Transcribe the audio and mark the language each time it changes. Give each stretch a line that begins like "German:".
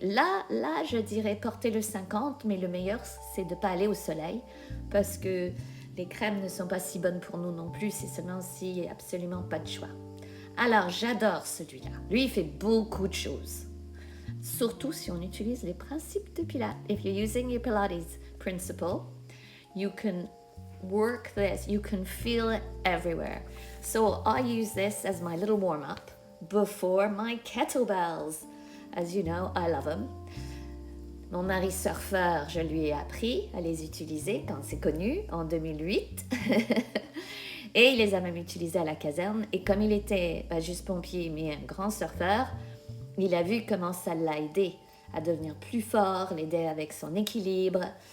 French: Là, je dirais porter le 50, mais le meilleur, c'est de ne pas aller au soleil, parce que les crèmes ne sont pas si bonnes pour nous non plus, c'est seulement s'il n'y a absolument pas de choix. Alors, j'adore celui-là. Lui, il fait beaucoup de choses. Surtout si on utilise les principes de Pilates.
English: If you're using your Pilates principle, you can work this, you can feel it everywhere. So I use this as my little warm-up before my kettlebells. As you know, I love them.
French: Mon mari surfeur, je lui ai appris à les utiliser quand c'est connu, en 2008. Et il les a même utilisés à la caserne. Et comme il était pas juste pompier, mais un grand surfeur, il a vu comment ça l'a aidé à devenir plus fort, l'aider avec son équilibre.